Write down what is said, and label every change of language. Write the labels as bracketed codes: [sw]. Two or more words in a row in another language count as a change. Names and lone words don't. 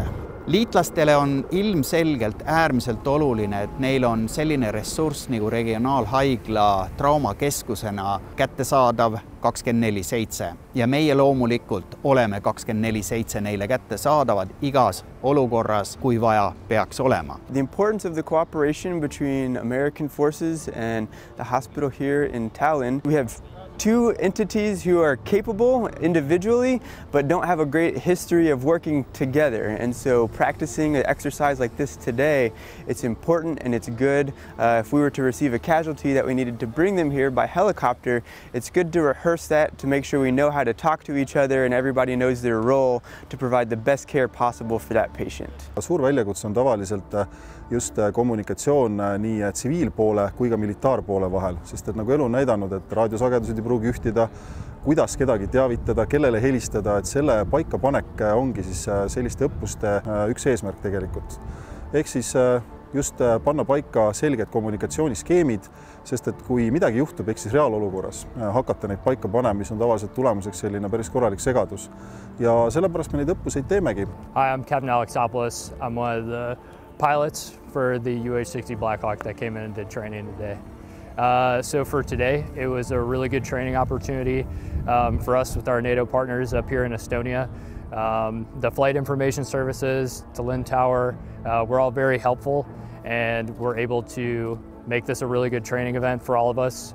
[et] Liitlastele on ilmselgelt äärmiselt oluline, et neil on selline ressurss nagu regionaalhaigla traumakeskusena kättesaadav 24/7 ja meie loomulikult oleme 24/7 neile kättesaadavad igas olukorras, kui vaja peaks olema. [en] The importance of the cooperation between American forces and the hospital here in Tallinn. We have two entities who are capable individually but don't have a great history of working together, and so practicing an exercise like this today, it's important and it's good. If we were to receive a casualty that we needed to bring them here by helicopter, it's good to rehearse that to make sure we know how to talk to each other and everybody knows their role to provide the best care possible for that patient. [et] Suur väljakutse on tavaliselt just kommunikatsioon nii tsiviilpoole kui ka militaarpoole vahel, sest et nagu elu on näidanud, et raadiosagedused ei pruugi ühtida, kuidas kedagi teavitada, kellele helistada, et selle paikapanek ongi siis selliste õppuste üks eesmärk tegelikult. Ehk siis just panna paika selged kommunikatsiooniskeemid, sest et kui midagi juhtub, ehk siis reaalolukorras hakata neid paika panema, mis on tavaliselt tulemuseks selline päris korralik segadus. Ja sellepärast me neid õppuseid teemegi. [en] Hi, I'm Captain Alexopoulos. I'm one of the pilots for the UH-60 Black Hawk that came in and did training today. So for today, it was a really good training opportunity for us with our NATO partners up here in Estonia. The flight information services, Tallinn Tower, were all very helpful, and we're able to make this a really good training event for all of us.